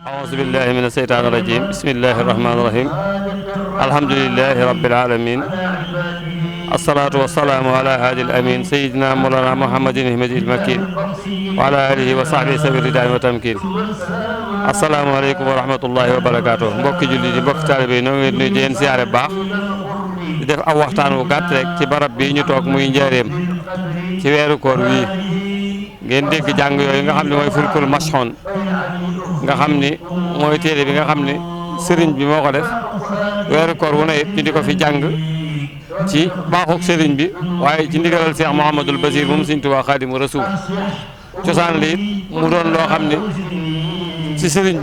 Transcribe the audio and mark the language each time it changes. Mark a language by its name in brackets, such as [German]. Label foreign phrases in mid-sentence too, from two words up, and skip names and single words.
[Arabic] أعوذ بالله من الشيطان الرجيم بسم الله الرحمن الرحيم الحمد لله رب العالمين الصلاة والسلام على هادي الأمين سيدنا مولانا محمد الهمدي المكين وعلى آله وصحبه سبيل الرداء والتمكين السلام عليكم ورحمة الله وبركاته [Wolof] mbokki julli di mbokki taalibe yi noo ngi nuyu di leen siyaare bu baax di def aw waxtaan wu gàtt rek ci barab bi ñu toog muy njaareem ci weeru koor wii ngeen dégg jàng yooyu nga xam ne mooy [Arabic] الفلك المشحون [Wolof] nga xam ni mooy téere bi nga xam ni sëriñ bi moo ko def weeru koor wu ne it ñu di ko fi jàng ci baaxuk sëriñ bi waaye ci ndigalal Cheikh Mouhamadul Basir moom Sëriñ Tuubaa Xaadimu Rasuul cosaan li it mu doon loo xam ni ci sëriñ bi